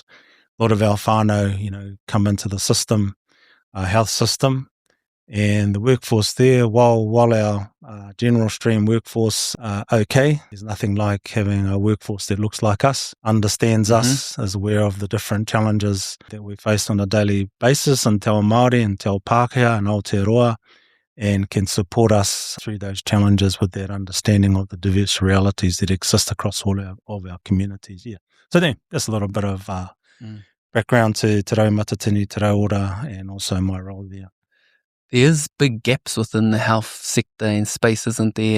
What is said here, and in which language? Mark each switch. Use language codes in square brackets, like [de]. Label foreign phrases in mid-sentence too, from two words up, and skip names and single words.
[en] A lot of our whānau, come into the system, health system, and the workforce there, while our general stream workforce okay, there's nothing like having a workforce that looks like us, understands us, is aware of the different challenges that we face on a daily basis in [mi] Te Ao Māori [en] and [mi] Te Ao Pākehā [en] and Aotearoa, and can support us through those challenges with that understanding of the diverse realities that exist across all of our communities. Yeah. So then, that's a little bit of background to Te Rau Matatini, Te Rau Ora, and also my role there. There's big gaps within the health sector and space, isn't there?